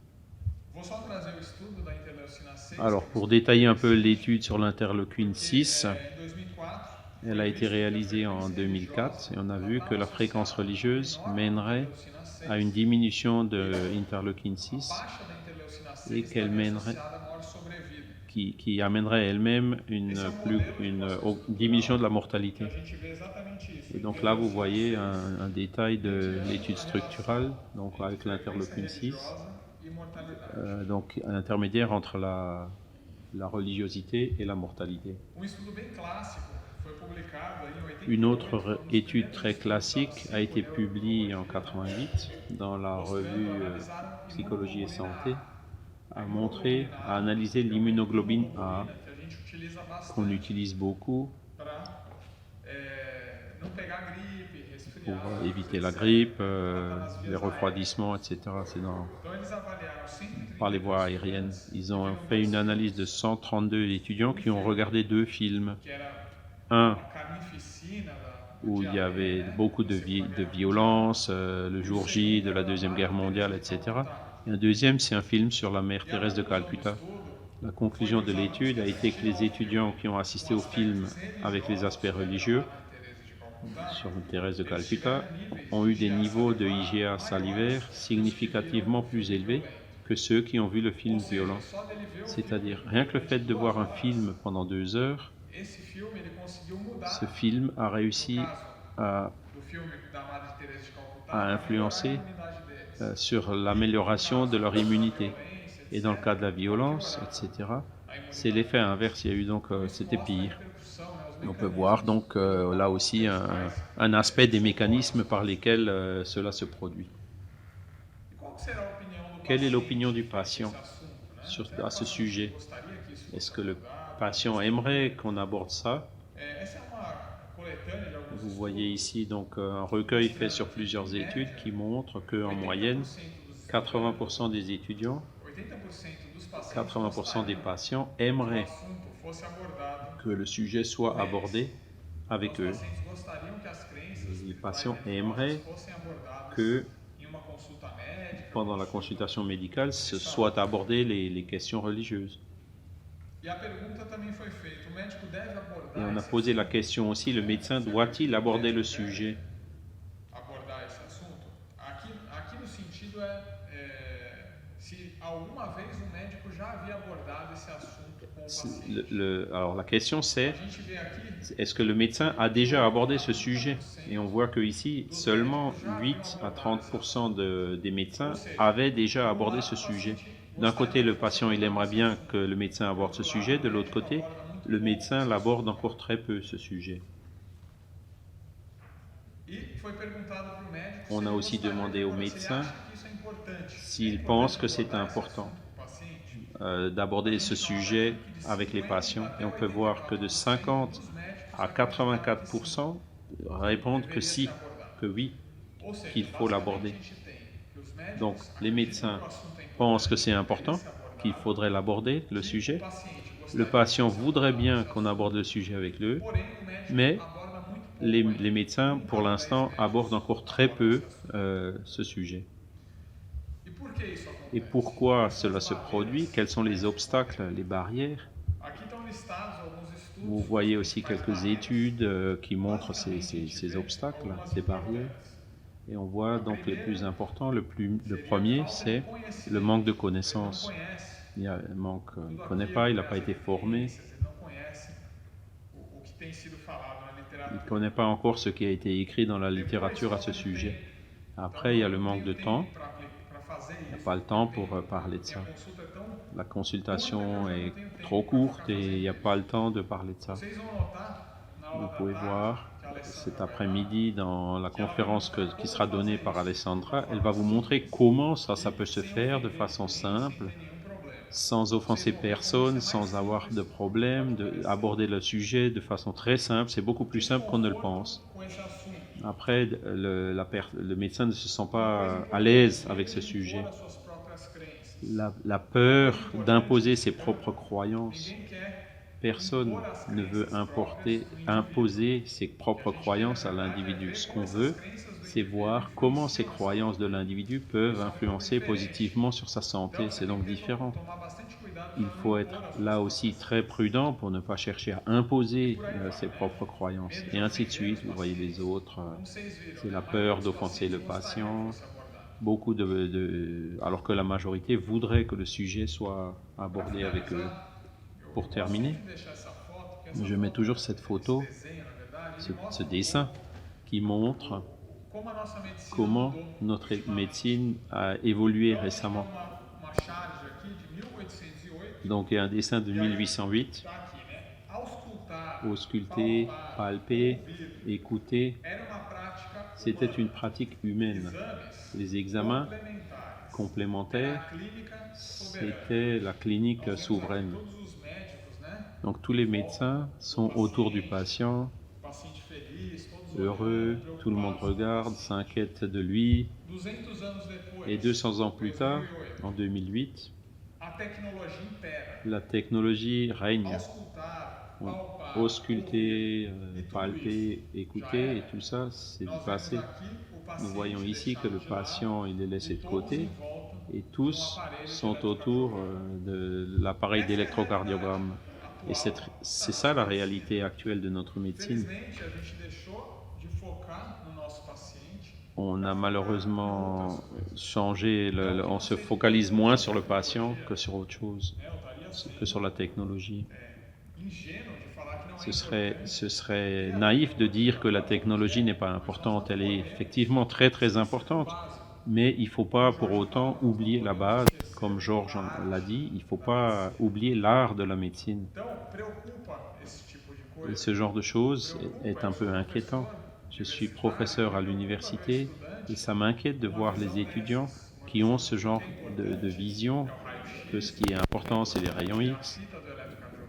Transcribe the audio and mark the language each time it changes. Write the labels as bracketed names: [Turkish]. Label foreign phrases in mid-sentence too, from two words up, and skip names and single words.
[French] Alors, pour détailler un peu l'étude sur l'interleukine 6, elle a été réalisée en 2004 et on a vu que la fréquence religieuse mènerait à une diminution de l'interleukine 6 et qu'elle mènerait, qui amènerait elle-même une diminution de la mortalité. Et donc là, vous voyez un détail de l'étude structurale, donc avec l'interleukine 6. donc un intermédiaire entre la religiosité et la mortalité. [Portuguese] Estudo bem clássico foi publicado aí em [French] Une [Portuguese] 88 [French] autre [Portuguese] pelos [French] étude [Portuguese] membros [French] très [Portuguese] do [French] classique [Portuguese] Conselho [French] a été [Portuguese] Europeu. [French] publiée en 88 dans la revue [Portuguese] Analisaram [French] Psychologie et Santé, [Portuguese] a a hemoglobina [French] montré, a A, analysé l'immunoglobine A, [Portuguese] que a gente utiliza [French] qu'on [Portuguese] bastante [French] utilise beaucoup [Portuguese] para não pegar gripe, [French] pour [Portuguese] resfriado, [French] éviter la [Portuguese] etc. [French] grippe, [Portuguese] Tratar nas [French] les [Portuguese] vias [French] refroidissements, etc. C'est [Portuguese] Então eles avaliaram 130 [French] par les voies [Portuguese] pessoas [French] aériennes. Ils [Portuguese] que [French] ont [Portuguese] viram [French] fait [Portuguese] dois [French] une analyse [Portuguese] filmes, [French] de 132 étudiants qui ont regardé deux films. [Portuguese] que era [French] Un [Portuguese] a carnificina do [French] où il y avait [Portuguese] diarreia, né, [French] beaucoup [Portuguese] da [French] de [Portuguese] Segunda Guerra [French] violence, [Portuguese] Mundial. [French] le [Portuguese] E o [French] jour J [Portuguese] segundo [French] de la [Portuguese] era [French] Deuxième [Portuguese] da [French] Guerre [Portuguese] Madre [French] mondiale, [Portuguese] Teresa de [French] etc. [Portuguese] Calcutá. [French] Et un deuxième, c'est un film sur la mère [Portuguese] E a [French] Thérèse de [Portuguese] conclusão do [French] Calcutta. [Portuguese] estudo [French] La [Portuguese] foi [French] conclusion [Portuguese] que [French] de [Portuguese] os alunos [French] l'étude a [Portuguese] que [French] été que les [Portuguese] assistiram ao [French] étudiants [Portuguese] filme [French] qui ont assisté [Portuguese] com [French] au film [Portuguese] aspectos [French] avec les aspects [Portuguese] religiosos [French] religieux [Portuguese] sobre a Madre [French] sur Thérèse [Portuguese] Teresa de Calcutá, [French] de [Portuguese] eles [French] Calcutta [Portuguese] tiveram níveis [French] ont eu des [Portuguese] de [French] niveaux de [Portuguese] IgA [French] IgA salivaire salivaire [Portuguese] maiores que os que [French] significativement [Portuguese] viram o [French] plus [Portuguese] filme [French] élevés [Portuguese] violento. [French] que ceux qui ont vu le film [Portuguese] Ou seja, [French] violent. [Portuguese] só dele ver o [French] C'est-à-dire, [Portuguese] filme [French] rien que le [Portuguese] durante [French] fait de [Portuguese] 2 [French] voir un [Portuguese] horas, [French] film pendant 2 heures, [Portuguese] esse filme ele conseguiu [French] ce [Portuguese] mudar, [French] film a [Portuguese] no [French] réussi [Portuguese] caso [French] à, [Portuguese] do filme da Madre Teresa de Calcutá, [French] à [Portuguese] para melhorar a [French] influencer [Portuguese] imunidade deles. [French] sur l'amélioration de leur immunité. [Portuguese] Violência, [French] Et dans le [Portuguese] etc., [French] cas de la violence, [Portuguese] piorar [French] etc., [Portuguese] a [French] c'est [Portuguese] imunidade. [French] l'effet inverse. Il y a eu donc, [Portuguese] Isso [French] c'était [Portuguese] mostra a [French] pire. [Portuguese] repercussão, né, os [French] Et on peut [Portuguese] mecanismos [French] voir donc là aussi un aspect des mécanismes par lesquels cela se produit. [Portuguese] E qual que será a opinião do [French] Quelle est [Portuguese] paciente [French] l'opinion du [Portuguese] frente a [French] patient [Portuguese] esse assunto, né? [French] sur, [Portuguese] Será [French] à [Portuguese] que [French] ce [Portuguese] o paciente [French] sujet? [Portuguese] gostaria que isso [French] Est-ce [Portuguese] fosse [French] que le [Portuguese] abordado? [French] patient aimerait qu'on aborde ça? [Portuguese] Essa é uma coletânea de alguns [French] Vous [Portuguese] estudos. [French] voyez ici donc un recueil fait sur plusieurs études qui montre qu'en moyenne, 80% 80% des étudiants, [Portuguese] 80% dos pacientes [French] 80% des [Portuguese] gostariam [French] patients [Portuguese] que o [French] aimeraient [Portuguese] assunto fosse abordado. [French] que le sujet soit abordé avec [Portuguese] Os [French] eux. [Portuguese] pacientes gostariam que as crenças Les patients mais [French] aimeraient [Portuguese] fossem abordadas [French] que [Portuguese] em uma consulta médica. [French] pendant la consultation médicale, ce soit abordé les questions religieuses. [Portuguese] E a pergunta também foi feita: o médico deve abordar [French] Et on a [Portuguese] esse [French] posé la [Portuguese] assunto? [French] question aussi, le médecin doit-il aborder le sujet? [Portuguese] Abordar esse assunto? Aqui no sentido se alguma vez o médico já havia abordado esse assunto com o paciente. [French] Alors la question c'est, [Portuguese] A gente vê aqui [French] est-ce que le médecin a déjà abordé ce sujet? Et on voit que ici, seulement 8 à 30% des médecins avaient déjà abordé ce sujet. D'un côté, le patient, il aimerait bien que le médecin aborde ce sujet. De l'autre côté, le médecin l'aborde encore très peu, ce sujet. [Portuguese] e foi perguntado para o médico [French] On [Portuguese] se [French] a [Portuguese] ele [French] aussi [Portuguese] gostaria [French] demandé [Portuguese] de [French] au [Portuguese] abordar, se ele [French] médecin [Portuguese] acha que isso é importante. [French] s'il [Portuguese] É [French] pense [Portuguese] importante [French] que c'est [Portuguese] abordar esse [French] important [Portuguese] assunto com o paciente. [French] d'aborder ce sujet avec les patients. Et on peut voir que de 50 à 84% répondent que si, que oui, [Portuguese] Ou seja, [French] qu'il faut l'aborder. [Portuguese] basicamente, a gente tem que os médicos [French] Donc les médecins [Portuguese] acreditam que o assunto é importante, [French] pensent que c'est important, [Portuguese] deve ser abordado, [French] qu'il faudrait l'aborder, le [Portuguese] que [French] sujet. [Portuguese] o paciente [French] Le [Portuguese] gostaria [French] patient [Portuguese] que fosse [French] voudrait [Portuguese] abordado [French] bien [Portuguese] esse [French] qu'on [Portuguese] assunto. [French] aborde le sujet avec eux, [Portuguese] Porém, o médico [French] mais [Portuguese] aborda muito pouco [French] les [Portuguese] ainda. [French] médecins, pour l'instant, abordent encore très peu ce sujet. [Portuguese] E por que isso acontece? [French] Et pourquoi cela se produit? Quels sont les obstacles, les barrières? [Portuguese] Aqui estão listados alguns estudos. [French] Vous voyez aussi quelques études qui montrent ces obstacles, ces barrières. Et on voit donc les plus importants. Le premier, c'est le manque de connaissances. Il ne connaît pas, il n'a pas été formé, [Portuguese] Ele não conhece o que tem sido falado na [French] il [Portuguese] literatura. [French] ne connaît pas encore ce qui a été écrit dans la littérature à ce sujet. Après, il y a le manque de temps, [Portuguese] Para fazer [French] il n'y a [Portuguese] isso. [French] pas le temps pour parler de [Portuguese] E [French] ça. [Portuguese] a consulta é tão. [French] La consultation est trop courte et il n'y a pas le temps de parler de ça. [Portuguese] Vocês vão notar na [French] Vous [Portuguese] aula da [French] pouvez [Portuguese] tarde [French] voir [Portuguese] que a Alessandra [French] cet [Portuguese] vai [French] après-midi dans la conférence qui sera donnée par Alessandra, elle va vous montrer comment ça peut se faire de façon simple, [Portuguese] sem nenhum problema. [French] sans offenser personne, sans avoir de problème, d'aborder le sujet de façon très simple. C'est beaucoup plus simple qu'on ne le pense. [Portuguese] Com esse assunto. [French] Après, le médecin ne se sent pas à l'aise avec ce sujet. [Portuguese] Impor as suas próprias crenças. [French] La peur d'imposer ses propres croyances. [Portuguese] Ninguém quer [French] Personne ne veut imposer ses propres croyances à l'individu. Ce qu'on veut, c'est voir comment ces croyances de l'individu peuvent influencer positivement sur sa santé. C'est donc différent. [Portuguese] tomar bastante cuidado [French] Il faut être là aussi très prudent pour ne pas chercher à imposer ses propres croyances. Et ainsi de suite, vous voyez les autres. [Portuguese] como vocês viram. [French] C'est la peur d'offenser le patient. [Portuguese] Se abordar. [French] Beaucoup alors que la majorité voudrait que le sujet soit abordé avec eux. Pour terminer, [Portuguese] Deixar essa foto, que essa [French] je mets toujours cette photo, [Portuguese] desenho, na verdade, [French] ce, [Portuguese] ele mostra [French] ce dessin qui montre [Portuguese] como a nossa medicina [French] comment [Portuguese] mudou. [French] notre médecine a évolué récemment. [Portuguese] Uma charge aqui de 1808, [French] Donc il y a un dessin de 1808, [Portuguese] está aqui, né? Auscultar, [French] ausculter, [Portuguese] palpar, [French] palper, [Portuguese] ouvir, [French] écouter, [Portuguese] era uma prática [French] c'était [Portuguese] humana. [French] une pratique humaine. [Portuguese] Exames [French] Les examens [Portuguese] complementares. [French] complémentaires, [Portuguese] Era a clínica soberana. [French] c'était la clinique [Portuguese] Nós temos aqui [French] souveraine. [Portuguese] todos os médicos, né? [French] Donc tous les médecins sont autour du patient, [Portuguese] Paciente feliz, todos [French] heureux, [Portuguese] olhando, [French] tout le monde [Portuguese] preocupados. [French] regarde, s'inquiète de lui. [Portuguese] 200 anos depois, [French] Et 200 ans plus tard, [Portuguese] 2008, [French] en 2008, [Portuguese] a tecnologia impera. [French] la technologie règne. [Portuguese] Auscultar, [French] On- [Portuguese] palpar, [French] Ausculter, [Portuguese] ouvir, [French] palper, écouter, et tout ça, c'est du [Portuguese] nós vemos [French] passé. [Portuguese] aqui o paciente [French] Nous voyons ici que [Portuguese] deixado [French] le [Portuguese] de lado [French] patient, il est laissé [Portuguese] e [French] de [Portuguese] todos [French] côté, [Portuguese] em volta [French] et tous sont autour de l'appareil d'électrocardiogramme. Et c'est ça la réalité actuelle de notre médecine. [Portuguese] Infelizmente, a gente deixou de focar no nosso paciente. [French] On a malheureusement changé, on se focalise moins sur le patient que sur autre chose, [Portuguese] Né? Eu estaria sendo [French] que sur la technologie. [Portuguese] ingênuo de falar que não é [French] Ce serait naïf de dire que la technologie n'est pas importante. Elle est effectivement très très importante, mais il ne faut pas pour autant oublier la base. Comme Georges l'a dit, il ne faut pas oublier l'art de la médecine. [Portuguese] Então, preocupa esse tipo de [French] Et [Portuguese] coisa. [French] ce genre de choses est un peu inquiétant. Je suis professeur à l'université et ça m'inquiète de voir les étudiants qui ont ce genre de vision, que ce qui est important c'est les rayons X, [Portuguese] Fita do eletrocardiograma,